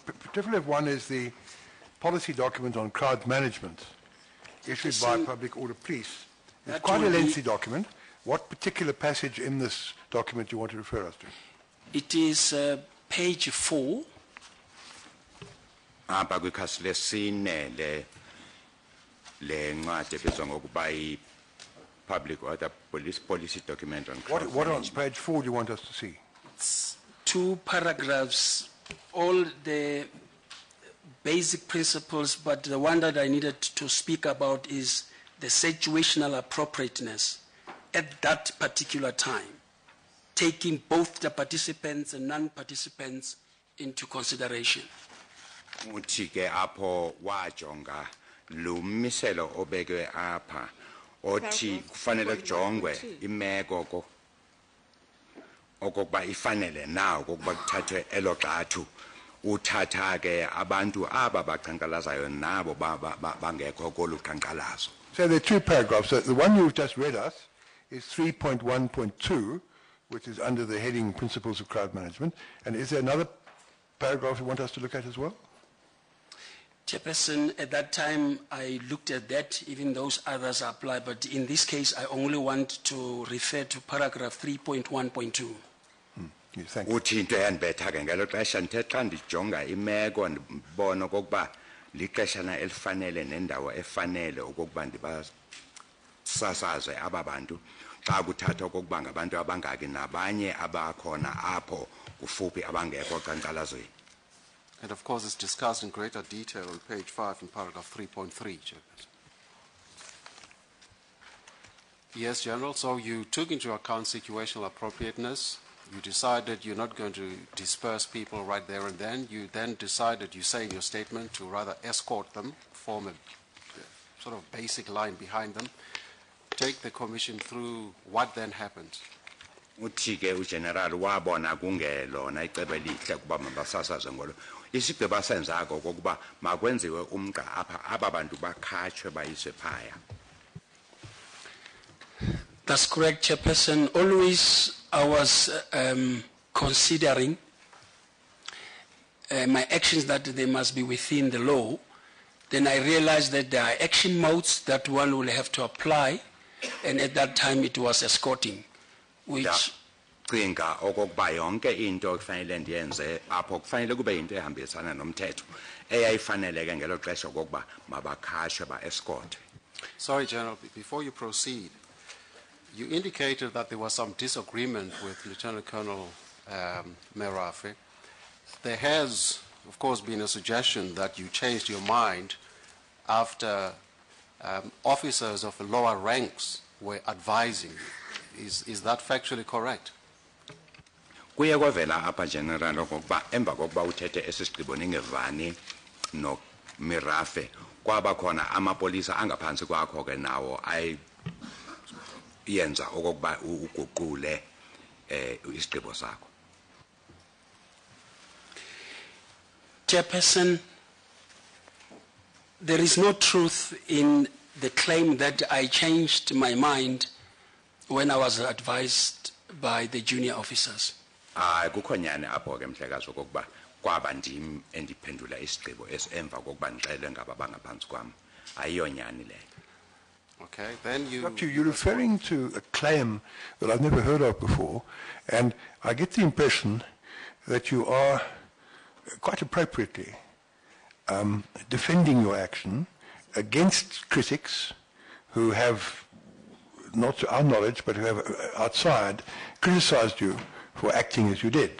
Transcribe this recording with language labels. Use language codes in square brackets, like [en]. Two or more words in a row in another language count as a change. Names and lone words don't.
[en] FFF1 is the policy document on crowd management issued by Yes, Public Order Police. It's that quite a will be- lengthy document. What particular passage in this document do you want to refer us to? It is page 4. [xh] Apha kwikhasi lesine le ncwadi ebizwa ngokuba i-Public Order Policy Document on Crowd [en] What on Management. page 4 do you want us to see? 2 paragraphs, all the basic principles, but the one that I needed to speak about is the situational appropriateness at that particular time, taking both the participants and non-participants into consideration. [xh] Uthi ke apho wajonga lumiselo obekwe apha othi kufanele kujongwe imeko okokuba ifanele nawo kokuba kuthathwe elogxathu uthatha ke abantu aba baqhankqalazayo nabo bangekho kolu qhankqalazo. [en] So there are 2 paragraphs. So the one you've just read us is 3.1.2, which is under the heading Principles of Crowd Management. And is there another paragraph you want us to look at as well? Chairperson, at that time I looked at that, even those others apply, but in this case I only want to refer to paragraph 3.1.2. Yes, thank you. [xh] Uthi into eyandibetha ke ngelo xesha ndithe xa ndijonga imeko ndibona okokuba lixeshana elifanele nendawo efanele okokuba ndibasasaze aba bantu xa kuthatha okokuba ngabantu abangaki nabanye abakhona apho kufuphi abangekho qhankqalazweni. [en] And of course, it's discussed in greater detail on page 5 in paragraph 3.3, Chairperson. Yes, General, so you took into account situational appropriateness. You decided you're not going to disperse people right there and then. You then decided, you say in your statement, to rather escort them, form a sort of basic line behind them. Take the Commission through what then happened. [xh] uthi ke ugeneral wabona kungelona icebo elihle kuba mabasasaze ngolo isigqibo asenzako kokuba makwenziwe umqa apha aba bantu bakhatshwe bayiswe phaya. [en] That's correct, Chairperson. Always I was considering my actions that they must be within the law. Then I realized that there are action modes that one will have to apply, and at that time it was escorting, which [xh] Cinga okokuba yonke into ekufanele ndiyenze apho kufanele kube into ehambisana nomthetho eyayifaneleke ngelo xesha okokuba mabakhashwe ba-escort. [en] Sorry, General, before you proceed, you indicated that there was some disagreement with Lieutenant Colonel Merafe. There has, of course, been a suggestion that you changed your mind after officers of lower ranks were advising you. Is that factually correct? [xh] Kuye kwavela apha general okokuba emva kokuba uthethe esisigqibo ningevani no Merafe kwaba khona amapolisa angaphansi kwakho ke nawo ayenza okokuba uguqule isigqibo sakho. [en] Chairperson, there is no truth in the claim that I changed my mind when I was advised by the junior officers. [xh] Kukho nyani apho ke mhlekazi okokuba kwaba ndim endiphendula isigqibo esemva kokuba ndixelwe ngaba bangaphansi kwam. Ayiyo nyani leyo. [en] Okay, then You're referring to a claim that I've never heard of before, and I get the impression that you are quite appropriately defending your action against critics who have, not to our knowledge, but who have outside criticized you for acting as you did.